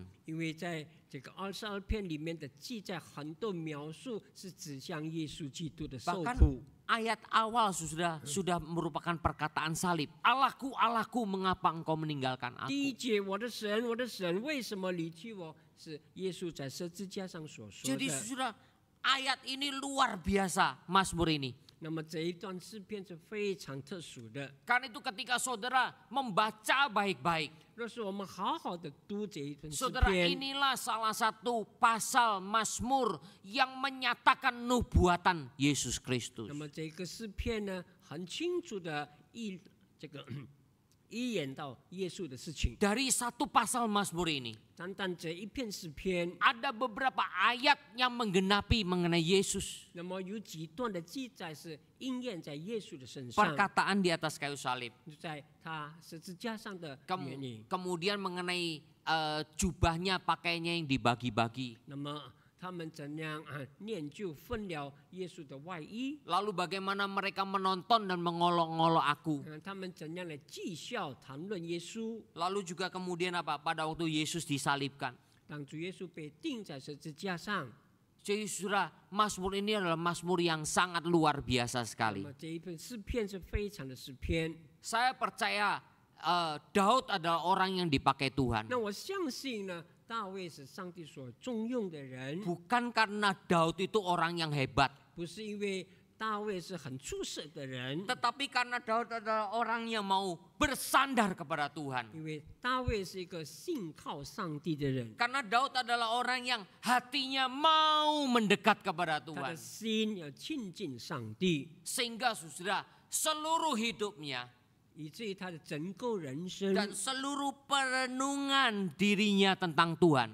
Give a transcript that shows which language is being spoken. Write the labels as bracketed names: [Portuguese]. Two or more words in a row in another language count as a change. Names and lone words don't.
[Chinese] 因为在这个22篇里面的记载，很多描述是指向耶稣基督的受 [Indonesian] Bahkan [Chinese] 苦。 [Indonesian] ayat awal sudah merupakan perkataan salib. Allahku, Allahku, mengapa engkau meninggalkan [Chinese] 第一 [Indonesian] aku? [Chinese] 节，我的神，我的神，为什么离弃我？是耶稣在十字架上所说 [Indonesian] Jadi [Chinese] 的。 [Indonesian] saudara, ayat ini luar biasa Mazmur ini. [Chinese] 那么这一段诗篇是非常特殊的。 [Indonesian] Karena itu ketika saudara membaca baik-baik, [Chinese] 若是我们好好的读这一段诗 [Indonesian] saudara, [Chinese] 篇， [Indonesian] inilah salah satu pasal Mazmur yang menyatakan nubuatan Yesus Kristus. [Chinese] 那么这个诗篇呢，很清楚的预言到耶稣的事情。 [Indonesian] Dari satu pasal Mazmur ini, [Chinese] 单单这一篇诗篇， [Indonesian] ada beberapa ayat yang menggenapi mengenai Yesus. [Chinese] 那么有几段的记载是应验在耶稣的身上， [Indonesian] Perkataan di atas kayu salib. [Chinese] 在他十字架上的原因。 [Indonesian] Kemudian mengenai jubahnya, pakaiannya yang dibagi-bagi. [Chinese] 那么他们怎样念旧分了耶稣的外衣， [Indonesian] Lalu bagaimana mereka menonton dan mengolok-ngolok aku. 他们怎样来讥笑谈论耶稣。 Lalu juga kemudian apa? Pada waktu Yesus disalibkan. [Chinese] 当主耶稣被钉在十字架上， [Indonesian] Jadi saudara, Mazmur ini adalah Mazmur yang sangat luar biasa [Chinese] 那 [Indonesian] sekali. [Chinese] 么这一份诗篇是非常的诗篇。 [Indonesian] Saya percaya Daud adalah orang yang dipakai Tuhan. [Chinese] 那我相信呢，大卫是上帝所重用的人， [Indonesian] Bukan karena Daud itu orang yang hebat. [Chinese] 不是因为大卫是很出色的人， [Indonesian] Tetapi karena Daud adalah orang yang mau bersandar kepada Tuhan. [Chinese] 因为大卫是一个信靠上帝的人， [Indonesian] Karena Daud adalah orang yang hatinya mau mendekat kepada [Chinese] 他的 [Indonesian] Tuhan. [Chinese] 心要亲近上帝， [Indonesian] Sehingga saudara, seluruh hidupnya [Chinese] 以至于他的整个人生， [Indonesian] dan seluruh perenungan dirinya tentang Tuhan.